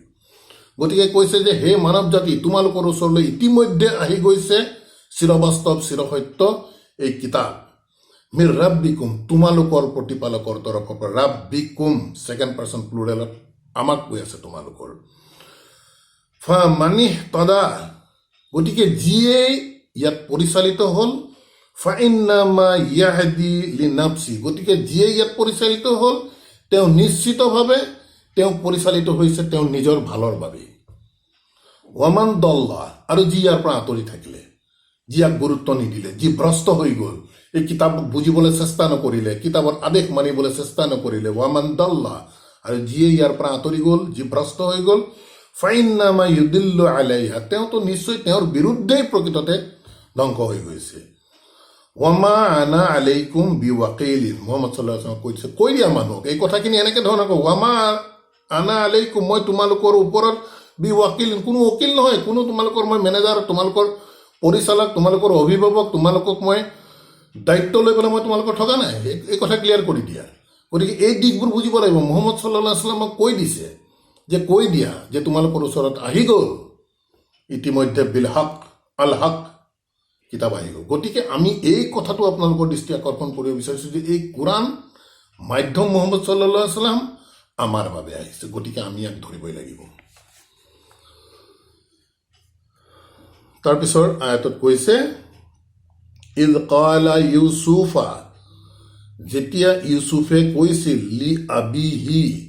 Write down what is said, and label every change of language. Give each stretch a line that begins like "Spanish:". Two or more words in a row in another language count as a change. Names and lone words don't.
Assamese: গতিকে কৈছে যে হে মানৱ জাতি, তোমালোকৰ ওচৰলৈ ইতিমধ্যে আহি গৈছে চিৰবাস্তৱ চিৰসত্য এই কিতাপ,
Arabic: من ربكم,
Assamese: তোমালোকৰ প্ৰতিপালকৰ তৰফৰ পৰা, ৰাব্বিকুম
English: second person plural
Assamese: আমাক কৈ আছে তোমালোকৰ।
Arabic: فمن اهتدى,
Assamese: গতিকে যিয়ে ইয়াত পৰিচালিত হ'ল,
Arabic: فإنما يهتدي لنفسه,
Assamese: গতিকে যিয়ে ইয়াত পৰিচালিত হ'ল তেওঁ নিশ্চিতভাৱে তেওঁ পৰিচালিত হৈছে তেওঁ নিজৰ ভালৰ বাবে।
Arabic: ومن ضل,
Assamese: আৰু যি ইয়াৰ পৰা আঁতৰি থাকিলে, যি ইয়াক গুৰুত্ব নিদিলে, যি ভ্ৰষ্ট হৈ গ'ল, এই কিতাপ বুজিবলৈ চেষ্টা নকৰিলে, কিতাপৰ আদেশ মানিবলৈ চেষ্টা নকৰিলে,
Arabic: ومن ضل,
Assamese: আৰু যিয়ে ইয়াৰ পৰা আঁতৰি গ'ল, যি ভ্ৰষ্ট হৈ গ'ল,
Arabic: فإنما يضل عليها,
Assamese: তেওঁতো নিশ্চয় তেওঁৰ বিৰুদ্ধেই প্ৰকৃততে ধ্বংস হৈ গৈছে।
Arabic: وما أنا عليكم بوكيل,
Assamese: মুহাম্মদ
Arabic: صلى الله عليه وسلم
Assamese: কৈছে, কৈ দিয়া মানুহক এই কথাখিনি এনেকৈ ধৰণৰ,
Arabic: وما أنا عليكم,
Assamese: মই তোমালোকৰ ওপৰত বিৱাকিলিন, কোনো উকিল নহয়, কোনো তোমালোকৰ মই মেনেজাৰ, তোমালোকৰ পৰিচালক, তোমালোকৰ অভিভাৱক, তোমালোকক মই দায়িত্ব লৈ পেলাই মই তোমালোকৰ ঠগা নাই, এই কথা ক্লিয়াৰ কৰি দিয়া। গতিকে এই দিশবোৰ বুজিব লাগিব। মুহাম্মদ
Arabic: صلى الله عليه وسلم
Assamese: কৈ দিছে যে কৈ দিয়া যে তোমালোকৰ ওচৰত আহি গ'ল ইতিমধ্যে
Arabic: بالحق، الحق
Assamese: কিতাপ আহি গ'ল। গতিকে আমি এই কথাটো আপোনালোকৰ দৃষ্টি আকৰ্ষণ কৰিব বিচাৰিছোঁ যে এই কোৰাণ মাধ্যম মুহাম্মদ
Arabic: صلى الله عليه وسلم
Assamese: আমাৰ বাবে আহিছে, গতিকে আমি ইয়াক ধৰিবই লাগিব। তাৰপিছৰ আয়াতত কৈছে,
Arabic: إذ قال يوسف,
Assamese: যেতিয়া ইউছুফে কৈছিল,
Arabic: لأبيه,